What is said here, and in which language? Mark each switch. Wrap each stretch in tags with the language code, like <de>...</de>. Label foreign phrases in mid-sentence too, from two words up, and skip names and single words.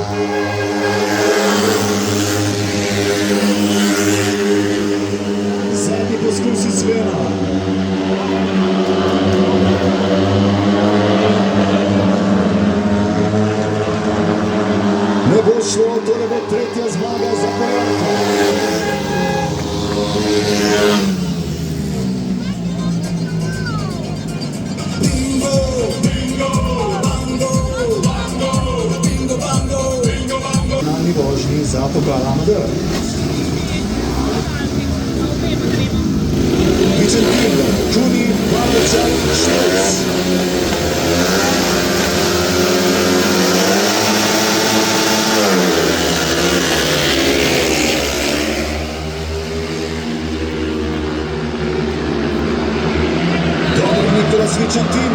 <sl>Zadnji poskusi Svena. Ne bo šlo, to ne bo tretja zmaga za Poljaka. Bingo, bingo, bango, bango, bingo, bango, bingo, bango. Finalni vožnji za pokal Amateur. Vicentin, Kuni, Pavlečak, Šulc. Dobro, Nikolas Vicentin.</sl>